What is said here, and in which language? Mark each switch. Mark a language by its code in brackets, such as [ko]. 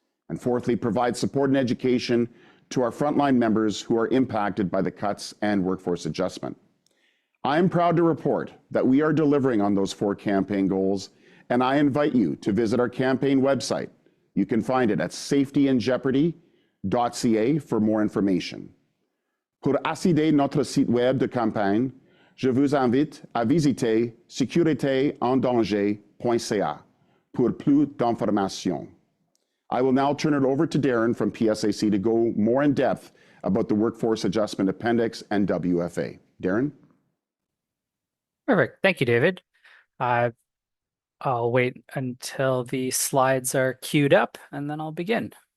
[en] And fourthly, provide support and education to our frontline members who are impacted by the cuts and workforce adjustment. I am proud to report that we are delivering on those 4 campaign goals, and I invite you to visit our campaign website. You can find it at safetyandjeopardy.ca for more information. [fr] Pour accéder à notre site web de campagne, je vous invite à visiter sécuritéendanger.ca pour plus d'informations. [en] I will now turn it over to Darren from PSAC to go more in depth about the Workforce Adjustment Appendix and WFA. Darren? Perfect. Thank you, David. I'll wait until the slides are queued up and then I'll begin.